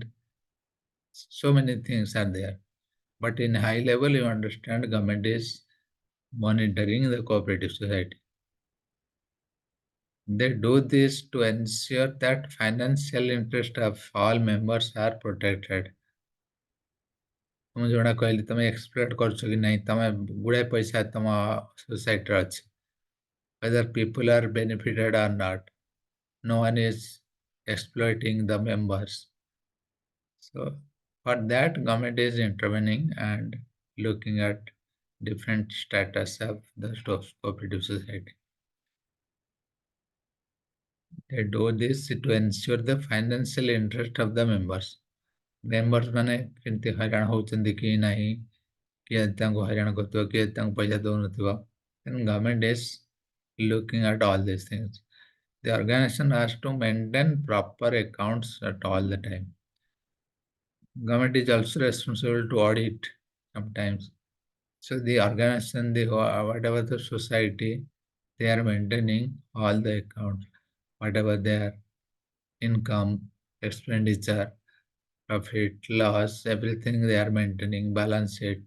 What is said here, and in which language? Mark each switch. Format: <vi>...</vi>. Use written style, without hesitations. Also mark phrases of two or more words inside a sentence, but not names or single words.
<en>So many things are there. But in high level, you understand government is monitoring the cooperative society. They do this to ensure that financial interest of all members are protected.</en> <or>ମୁଁ ଯୋଉଟା କହିଲି, ତମେ ଏକ୍ସପ୍ଲୋଏଟ୍ କରୁଛ କି ନାହିଁ, ତମେ ଗୁଡ଼ାଏ ପଇସା ତମ ସୋସାଇଟିରେ ଅଛି,</or> <en>whether people are benefited or not, no one is exploiting the members. So for that, government is intervening and looking at different status of the cooperative society. They do this to ensure the financial interest of the members.</en> <or>Members ମାନେ କେମିତି ହଇରାଣ ହଉଛନ୍ତି କି ନାହିଁ, କିଏ ତାଙ୍କୁ ହଇରାଣ କରୁଥିବ, କିଏ ତାଙ୍କୁ ପଇସା ଦଉନଥିବ.</or> <en>And government is looking at all these things. The organization has to maintain proper accounts at all the time. Government is also responsible to audit sometimes. So the organization, whatever the society, they are maintaining all the accounts, whatever their income, expenditure, profit, loss, everything they are maintaining, balance sheet.</en>